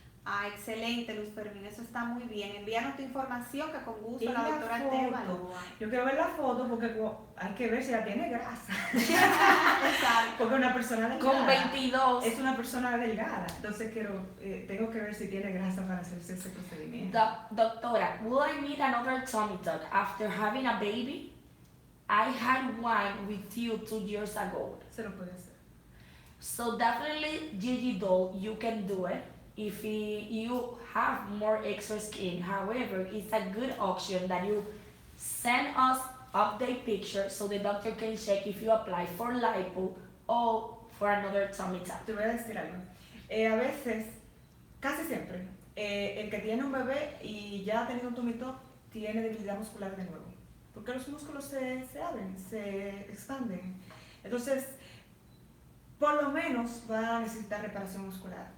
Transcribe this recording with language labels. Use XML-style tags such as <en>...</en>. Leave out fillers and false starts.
<es>Ah, excelente, Luz Fermín, eso está muy bien. Envíanos tu información que con gusto Y la la doctora te foto. evalúa. Yo quiero ver la foto porque hay que ver si ya tiene grasa. Exacto. Porque una persona delgada Con 22. es una persona delgada. Entonces tengo que ver si tiene grasa para hacerse ese procedimiento.</es> <en>Doctora, will I need another tummy tuck after having a baby? I had one with you 2 years ago.</en> <es>Se lo puede hacer.</es> <en>So definitely, Gigi doll, you can do it if you have more extra skin. However, it's a good option that you send us update picture so the doctor can check if you apply for lipo or for another tummy tuck.</en> <es>Te voy a decir algo. A veces, casi siempre, el que tiene un bebé y ya ha tenido un tummy tuck tiene debilidad muscular de nuevo. Porque los músculos se abren, se expanden. Entonces, por lo menos va a necesitar reparación muscular.</es>